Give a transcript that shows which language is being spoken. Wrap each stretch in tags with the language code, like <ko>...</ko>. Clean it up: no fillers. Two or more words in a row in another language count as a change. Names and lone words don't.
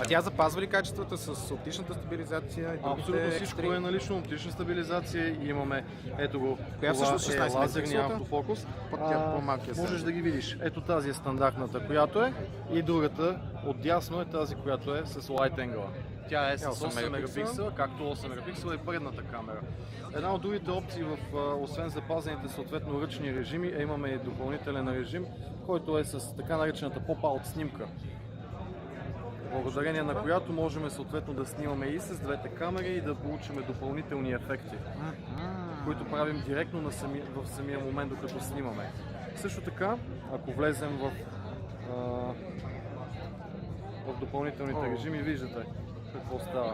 <bg>А тя запазва ли качествата с оптичната стабилизация? Абсолютно всичко е налично, оптична стабилизация и имаме, ето го, коя всъщност 16 е лазерния автофокус. Можеш да ги видиш. Ето тази е стандартната, която е, и другата отдясно е тази, която е с</bg> <en>wide angle.</en> <bg>Тя е с 8 мегапиксела, както 8 мегапиксела и предната камера. Една от другите опции, освен запазените съответно ръчни режими, имаме и допълнителен режим, който е с така наречената pop-out снимка. Благодарение на която можем съответно да снимаме и с двете камери и да получим допълнителни ефекти, които правим директно в самия момент, докато снимаме. Също така, ако влезем в допълнителните режими, виждате какво става.</bg>